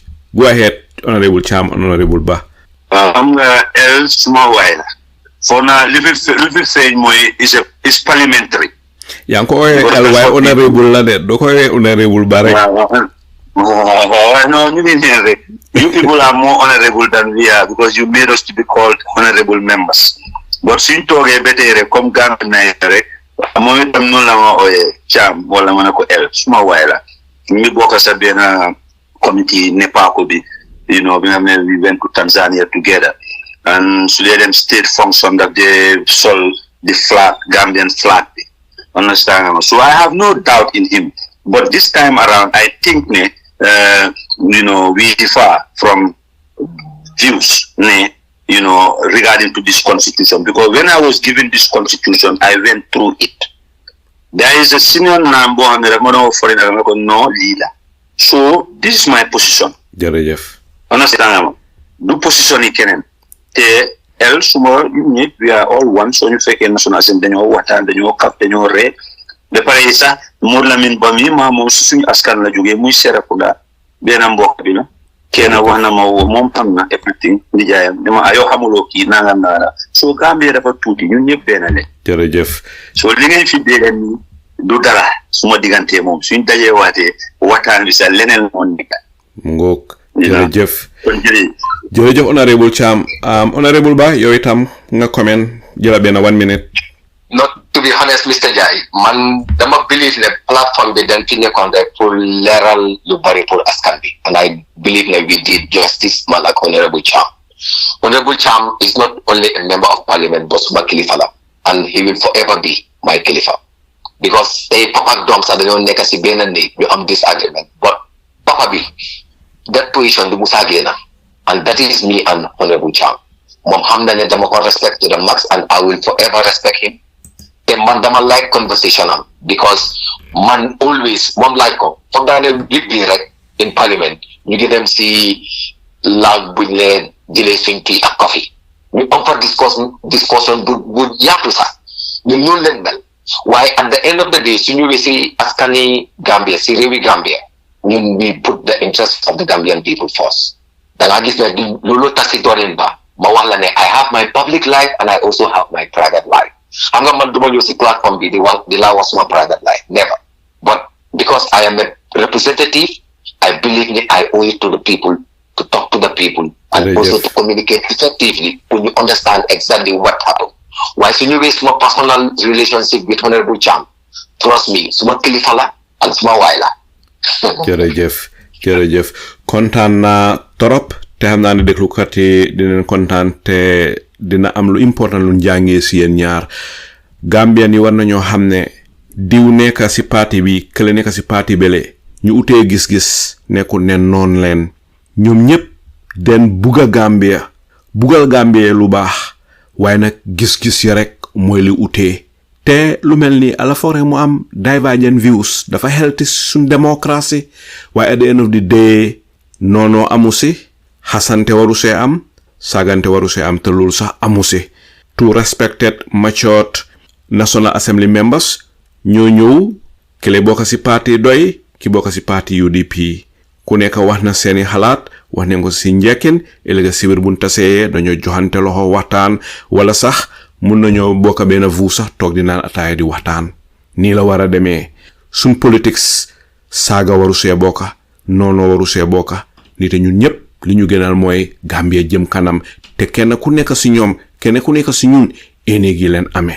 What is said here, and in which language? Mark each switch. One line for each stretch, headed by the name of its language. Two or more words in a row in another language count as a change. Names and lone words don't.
English: Go ahead Honourable Cham, Honourable Bah.
Wolof: Xam nga el suma waay la foo naa li fi feeñ mooy
English: is parliamentary.
Wolof: yaa ngi ko woowee el waaye Honourable la de doo ko woowee Honourable Bah rek.
English: No, you mean rek. You people are more honorable than we are because you made us to be called honorable members.
Wolof: But suñ toogee ba tey rek comme Gambia na rek moom itam noonu la ma ooyee Cham wala ma ne ko el suma waay la ñu bokk sa benn
English: committee NEPACO bi you know
Wolof: bi nga xam ne
English: we went to Tanzania together
Wolof: and su dee dem
English: state function that they sol the flag Gambian flag bi understand so I have no doubt in him but this time around I think ne you know we differ from views ne you know regarding to this constitution because when I was given this constitution I went through it. There is a senior number and the Modou Lamin B no leader. So this is my position.
Wolof: Jërëjëf. Understand? Do position yi keneen. Te el suma ñi
English: we are all one so
Wolof: ñu fekkee
English: national assembly
Wolof: dañoo waxtaan dañoo kaf dañoo ree ba pare sax Modou Lamin B mi ma moom suñu askan la jógee muy Serekunda benn mbokk bi la kenn wax na ma moom xam na everything nijaayam dama ayoo xamuloo kii nangam naa so Gambia dafa tuuti ñun ñëpp benn le jërëjëf so li ngay fi dégg nii du dara suma diggante moom suñ dajee waatee waxtaan bi sax leneen moo nekk ngoog jërëjëf jërëjëf Honourable Cham Honourable Bah yow itam nga comment jëla benn 1 minute.
English: Not to be honest
Wolof: Mr. Jai man dama believe ne platform bi dañ fi nekkoon rek pour leeral lu bari pour askan bi
English: and I believe
Wolof: ne
English: we did justice
Wolof: man ak Honourable Cham.
English: Honourable Cham is not only a member of parliament but
Wolof: suma kilifa la
English: and he will forever be my kilifa because
Wolof: tey papa ak doom sax dañoo nekk si benn néeg ñu am
English: disagreement but papa bi that position
Wolof: du musa génna
English: and that is me and Honourable Cham moom xam na ne dama ko respect to the max and I will forever respect him.
Wolof: Te man dama like conversation am because man always moom like ko foog naa ne lig bi rek
English: in parliament
Wolof: ñu ngi dem si laag buñ leen jëlee suñ tii ak coffee ñu am fa discussion bu yaatu sax ñun noonu leen mel waaye
English: at the end of the day
Wolof: su ñëwee si askani Gambia si réewi Gambia ñun
English: we put the interest of the Gambian people first
Wolof: danga gis ne loolu tax si doorin ba ma wax la ne
English: I have my public life and I also have my private life.
Wolof: xam nga man duma ñëw si platform bi di la wax suma
English: private life,
Wolof: never.
English: But because I am a representative, I believe that I owe it to the people to talk to the people and also to communicate effectively when you understand exactly what happened. Why should you waste my personal relationship with Honourable Cham? Trust me,
Wolof: suma kilifa la and suma waay la. jërëjëf kontaan naa torop te xam naa ne déglukat yi dinañ kontaan te dina am lu important lu njàngee si yéen ñaar. Gambian yi war nañoo xam ne diw nekk si parti bi kële nekk si parti bele ñu utee gis-gis nekkul ne noon leen ñoom ñëpp den bugga Gambia bugal Gambia lu baax waaye nag gis-gis yi rek mooy li utee te lu mel ni ala fore mu am
English: divergent views
Wolof: dafa healthy suñ démocratie waaye
English: at the end of the day
Wolof: noonoo amu si xasante waru see am sagante waru see am te loolu sax amu si.
English: Two respected matured National Assembly members
Wolof: ñoo ñëw kile bokk si parti doy ki bokk si parti UDP ku nekk wax na seeni xalaat wax nañ ko si njekkin ëllëg si biir buñ tasee dañoo joxante loxo waxtaan wala sax mun nañoo bokk benn vu sax toog di naan ataaya di waxtaan. nii la war a demee suñ politics saaga waru see bokka noonu waru see bokka ni te ñun ñëpp li ñu gënal mooy Gambia jëm kanam te kenn ku nekk si ñoom kenn ku nekk si ñun ene gi leen amee.